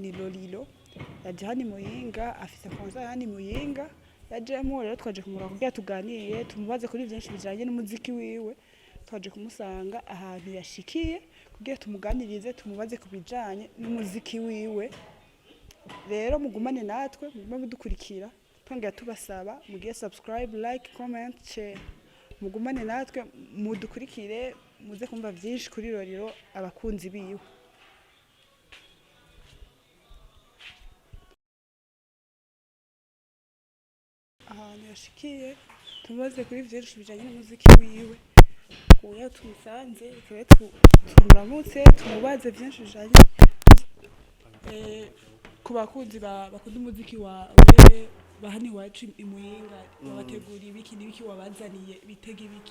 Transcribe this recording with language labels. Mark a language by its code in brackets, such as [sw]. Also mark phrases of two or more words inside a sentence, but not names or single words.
[rn] ni Lolilo yaje hani muyinga afise konza hani muyinga yajemo rero twaje kumura kugira tuganiye tumubaze kuri byinshi bijanye n'umuziki wiwe twaje kumusanga ahantu yashikiye kugira tumuganirize tumubaze kubijanye n'umuziki wiwe rero mugumane natwe mugume mudukurikira twongera tubasaba mugiye [en] subscribe like comment share [rn] mugumane natwe mudukurikire muze kumva byinshi kuri Lolilo abakunzi biwe ahantu yashikiye tumubaze kuri byinshi bijanye n'umuziki wiwe kuya tumusanze ikaba tumuramutse tumubaze byinshi bijanye ku bakunzi bakunda umuziki wawe bahani wacu imuyinga babategura ibiki n'ibiki wabazaniye bitega ibiki